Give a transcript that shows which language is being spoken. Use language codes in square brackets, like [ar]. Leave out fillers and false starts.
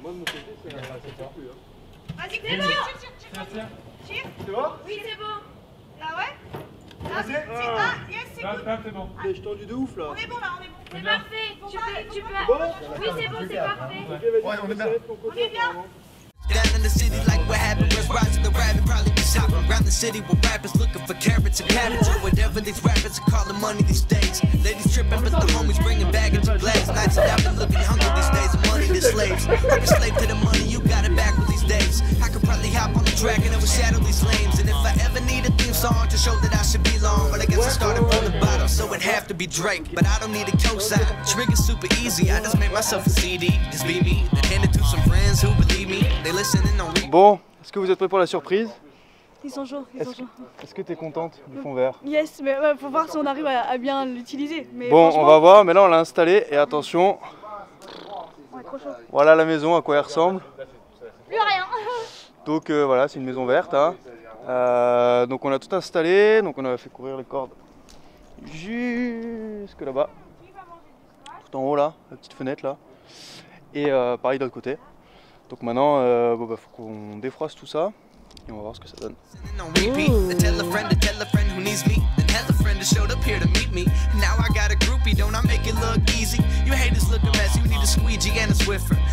[fr] Moi de mon côté, c'est un plus. Vas-y, tire. Tiens. C'est bon? Oui, c'est bon. Ah ouais? Vas-y. Yes, c'est Là, [en] good. [fr] c'est bon. Je tendu de ouf là. On est bon là, on est bon. C'est parfait. Tu peux. Bon. Oui, c'est bon, c'est parfait. Ouais, on est bien. On est bien. [en] Down in the city like what happened was rising the rabbit probably be shopping around the city with rappers looking for carrots and cabbage or whatever these rappers are calling money these days. Ladies tripping but the homies bringing baggage and glaze. Nights and I've been looking hungry these days. Money to slaves. Like a slave to the money, you got it back with these days. I could probably hop on the track and overshadow these lanes. And if I ever need a theme song to show that I should belong, but I guess I started from the bottom, so it'd have to be Drake. But I don't need a cosign. Trigger's super easy. I just made myself a CD. Just be me. Then hand it to some friends who believe me. They listening on repeat. [fr] Bon, est-ce que vous êtes prêts pour la surprise? Ils sont chauds, Est-ce que tu es contente du fond vert? Yes, mais faut voir si on arrive à bien l'utiliser. Bon, on va voir, mais là on l'a installé et attention, On est trop chaud. voilà la maison à quoi elle ressemble. Plus rien. Donc voilà, c'est une maison verte. Hein. Donc on a tout installé, donc on a fait courir les cordes jusque là-bas, tout en haut là, la petite fenêtre là, et pareil de l'autre côté. Donc maintenant, faut qu'on défroisse tout ça et on va voir ce que ça donne. [en] On repeat. Tell a friend who needs me. Then tell a friend that showed up here to meet me. Now I got a groupie, don't I make it look easy? You haters look a mess, you need a squeegee and a Swiffer.